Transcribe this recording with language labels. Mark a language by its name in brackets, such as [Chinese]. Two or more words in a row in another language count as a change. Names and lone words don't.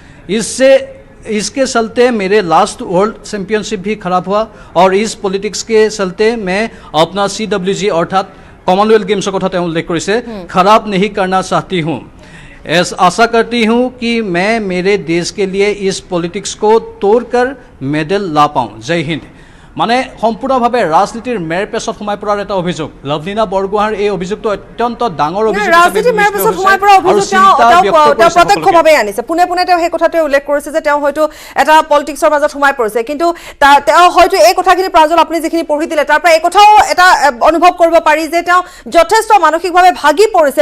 [Hindi] इसके चलते मेरे [English] last world championship [Hindi] भी खराब हुआ और इस पॉलिटिक्स के चलते मैं अपना CWG अर्थात कॉमनवेल्थ गेम्स का कथा उल्लेख करिसे खराब नहीं करना चाहती हूँ। आशा करती हूँ कि मैं मेरे देश के लिए इस पॉलिटिक्स को तोड़कर मेडल ला पाऊँ। जय हिंद। [Assamese] মানে সম্পূৰ্ণভাৱে ৰাজনীতিৰ মেৰ পেছত সোমাই পৰাৰ এটা অভিযোগ। লাভলীনা বৰগোহাঁইৰ এই অভিযোগটো অত্যন্ত ডাঙৰ অভিযোগ। ৰাজনীতিৰ মেৰ পেছত সোমাই পৰা অভিযোগ তেওঁ প্ৰত্যক্ষভাৱে আনিছে। পোনে পোনে তেওঁ সেই কথাটোৱে উল্লেখ কৰিছে যে তেওঁ হয়তো এটা পলিটিক্সৰ মাজত সোমাই পৰিছে। কিন্তু তেওঁ হয়তো এই কথাখিনি প্ৰাঞ্জল আপুনি যিখিনি পঢ়ি দিলে তাৰ পৰা এই কথাও এটা অনুভৱ কৰিব পাৰি যে তেওঁ যথেষ্ট মানসিকভাৱে ভাগি পৰিছে।